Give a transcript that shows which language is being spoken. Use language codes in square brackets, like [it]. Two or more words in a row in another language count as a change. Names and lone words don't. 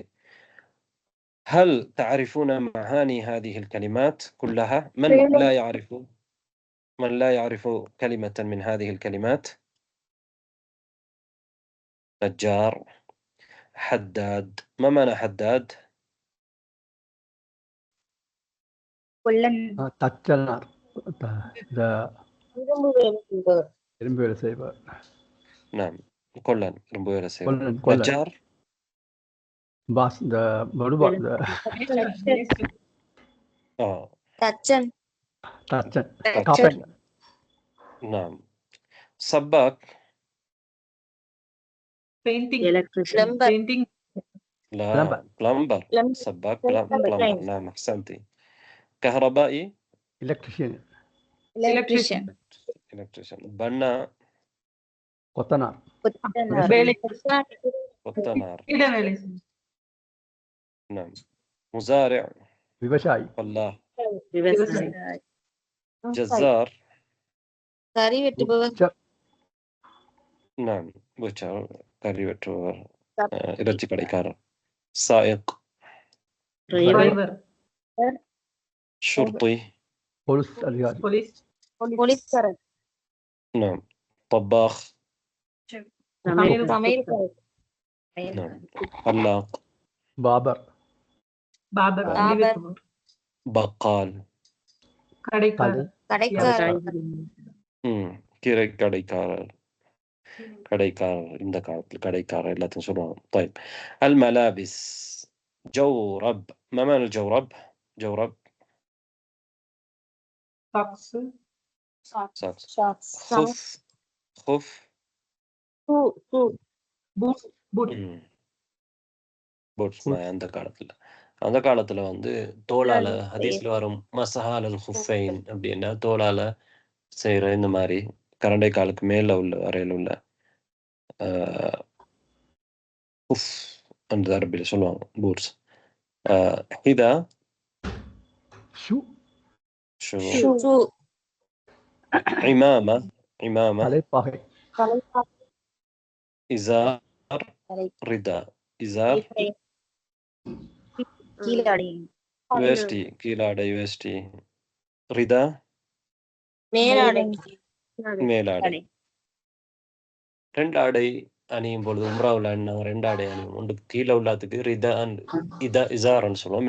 [ar] هل تعرفون معاني هذه الكلمات كلها؟ من لا يعرف كلمة من هذه الكلمات؟ نجار، حداد. ما معنى حداد؟ [ta] தச்சனார். இரும்பு வேலை செய்வார். نعم. கொல்லன், ரொம்ப வேலை செய்வார். கொல்லன். நஜார் பாஸ், இந்த படுபா, இந்த தச்சன். காப்பன். [ar] نعم. سباك [en] painting, painting. [ar] لا، بلمبر. سباك بلمبر. نعم أحسنتي. كهربائي [en] electrician. [ar] بناء [ta] கொத்தனார். [ar] نعم. مزارع [ta] விவசாயி. [ar] فلاح. جزار [ta] கறி வெட்டுபவர். [ar] نعم بوتشر. [ta] கறி வெட்டுபவர், இறைச்சி கடைக்காரர். சாயிக் [en] driver. [ar] شرطي. [ta] بوليس அதிகாரி [en] police [ta] போலீஸ்காரர் [ar] نعم. طباخ. [ta] சமையல்காரர் [ar] نعم. حلاق. [ta] பாபர் [en] barber [ar] بقال. [ta] கடைக்காரர் கீரை கடைக்காரர். கடைக்காரர் இந்த காலத்தில் கடைக்காரர் எல்லாத்தையும் சொல்லுவாங்க. [ar] طيب الملابس جورب. ما معنى الجورب؟ جورب [en] socks [ar] socks. خف. خف. [en] boot [ta] boots அந்த காலத்துல வந்து தோளால ஹதீஸ்ல வரும் [ar] مسح على الخفين [ta] அப்படின்னா தோளால செய்யற இந்த மாதிரி கரண்டை காலுக்கு மேல உள்ள வரையில உள்ள ஹுஃப் அந்த அரபியில் சொல்லுவாங்க பூட்ஸ். இதா ஷூ [ar] شو عمامة. [ta] தலைப்பாகை [ar] إزار. رداء. [ta] إزار வேஷ்டி கீழாடை வேஷ்டி. ரிதா மேலாடை. ரெண்டு ஆடை அணியும் பொழுது உம்ராவில் நாங்கள் ரெண்டு ஆடை அணியும். ஒன்று கீழே உள்ளதுக்கு ரிதா இதா இசார்ன்னு சொல்லுவோம்.